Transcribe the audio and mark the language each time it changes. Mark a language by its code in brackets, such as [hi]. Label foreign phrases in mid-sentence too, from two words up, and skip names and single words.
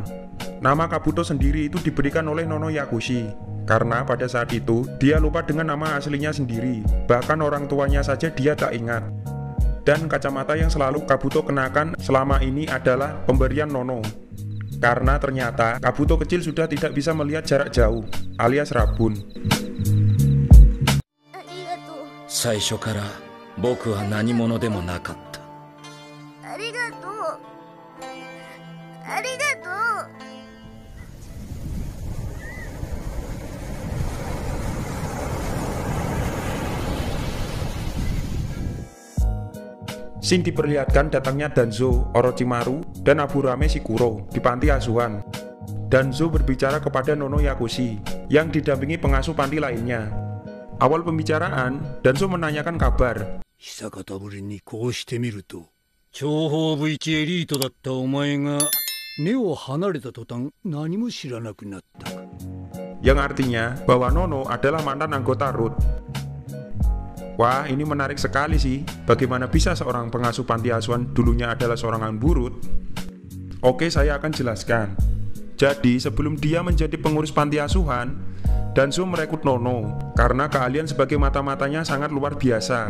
[id] Nama Kabuto sendiri itu diberikan oleh Nono Yakushi karena pada saat itu dia lupa dengan nama aslinya sendiri, bahkan orang tuanya saja dia tak ingat. Dan kacamata yang selalu Kabuto kenakan selama ini adalah pemberian Nono, karena ternyata Kabuto kecil sudah tidak bisa melihat jarak jauh alias rabun. [ja] 最初から僕は何者でもなかった。ありがとう。ありがとう。 [id] Scene diperlihatkan datangnya Danzo, Orochimaru, dan Aburame Shikuro di panti asuhan. Danzo berbicara kepada Nono Yakushi yang didampingi pengasuh panti lainnya. Awal pembicaraan, Danzo menanyakan kabar. [ja] 久方ぶりにこうしてみると、諜報部一エリートだったお前が根を離れた途端何も知らなくなったか。 [id] Yang artinya bahwa Nono adalah mantan anggota Root. Wah, ini menarik sekali sih. Bagaimana bisa seorang pengasuh panti asuhan dulunya adalah seorang amburut? Oke, saya akan jelaskan. Jadi, sebelum dia menjadi pengurus panti asuhan, Danzo merekrut Nono karena keahlian sebagai mata-matanya sangat luar biasa.